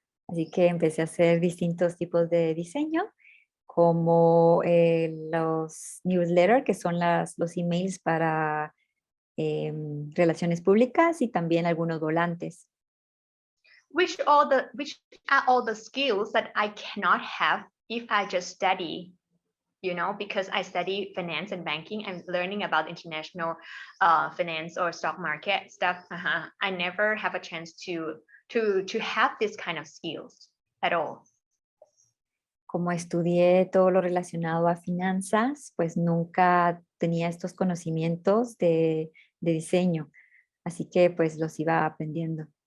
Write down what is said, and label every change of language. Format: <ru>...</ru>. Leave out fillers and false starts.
<es>Así que empecé a hacer distintos tipos de diseño, como los newsletters, que son los emails para relaciones públicas, y también algunos volantes.</es> <en>Which are all the skills that I cannot have if I just study, because I study finance and banking. I'm learning about international finance or stock market stuff. I never have a chance to have this kind of skills at all.</en> <es>Como estudié todo lo relacionado a finanzas, pues nunca tenía estos conocimientos de diseño. Así que pues los iba aprendiendo.</es>